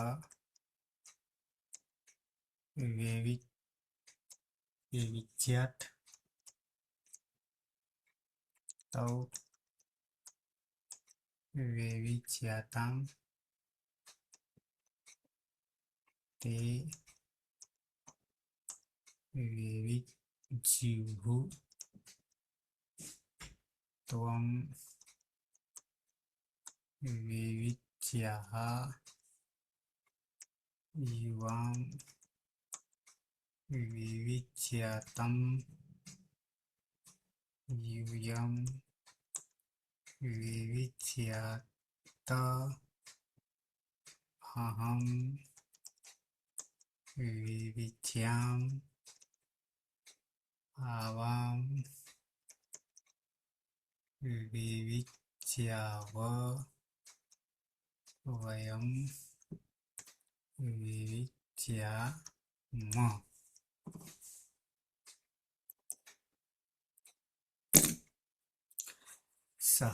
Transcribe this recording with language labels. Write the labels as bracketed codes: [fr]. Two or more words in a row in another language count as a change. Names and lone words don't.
[sa] વિવિચ્યાત તૌ વિવિચ્યાતામ તે વિવિજ્યુઃ ત્વમ વિવિચ્યાઃ યુવાં વિવિચ્યાતમ यूयं विविच्यात अहं विविच्याम् आवां विविच्याव वयं विविच्याम सह